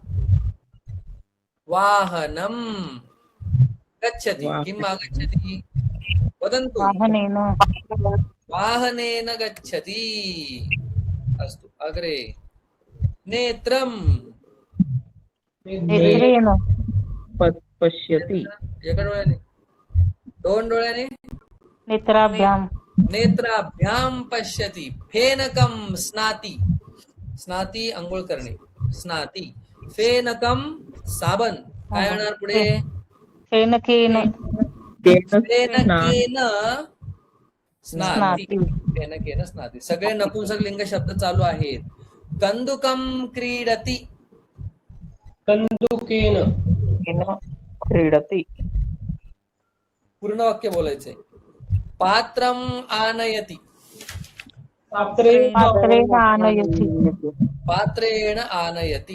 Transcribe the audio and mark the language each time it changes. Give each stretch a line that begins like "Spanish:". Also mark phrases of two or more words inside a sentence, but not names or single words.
Sanskrit: वाहनं गच्छति किम् आगच्छति वदन्तु वाहनेन गच्छति अस्तु अग्रे नेत्रं नेत्रेण पश्यति
Marathi: एका डोळ्याने दोन डोळ्याने
Sanskrit: नेत्राभ्यां पश्यति फेनकं स्नाति स्नाति
Marathi: अंघोळ करणे
Sanskrit: स्नाति फेनकं
Marathi: साबण काय होणार पुढे
Sanskrit: फेनकेन
Marathi: स्नाति सगळे नपुंसकलिंग शब्द चालू आहेत
Sanskrit: कंदुकं क्रीडति कंदुकेन क्रीडति
Marathi: पूर्ण वाक्य बोलायचंय
Sanskrit: पात्रम् आनयति पात्रेण आनयति